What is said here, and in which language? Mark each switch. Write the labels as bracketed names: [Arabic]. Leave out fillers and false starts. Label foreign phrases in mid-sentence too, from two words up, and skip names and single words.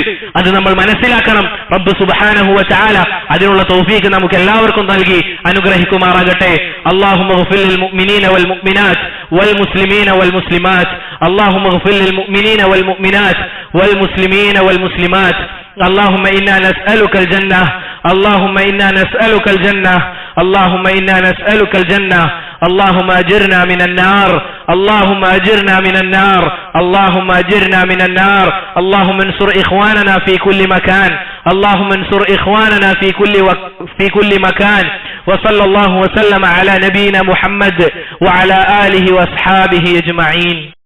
[Malayalam] അത് നമ്മൾ മനസ്സിലാക്കണം. റബ്ബ് [Arabic] سبحانه وتعالى [Malayalam] അതിനുള്ള തൗഫീഖ് നമുക്ക് എല്ലാവർക്കും നൽകി അനുഗ്രഹിക്കുമാറാകട്ടെ. [Arabic] اللهم اغفر للمؤمنين والمؤمنات والمسلمين والمسلمات. اللهم اغفر للمؤمنين والمؤمنات والمسلمين والمسلمات. اللهم إنا نسألك الجنة اللهم إنا نسألك الجنة اللهم إنا نسألك الجنة اللهم أجرنا من النار اللهم أجرنا من النار اللهم أجرنا من النار اللهم انصر إخواننا في كل مكان اللهم انصر إخواننا في كل مكان وصلى الله وسلم على نبينا محمد وعلى آله وأصحابه أجمعين.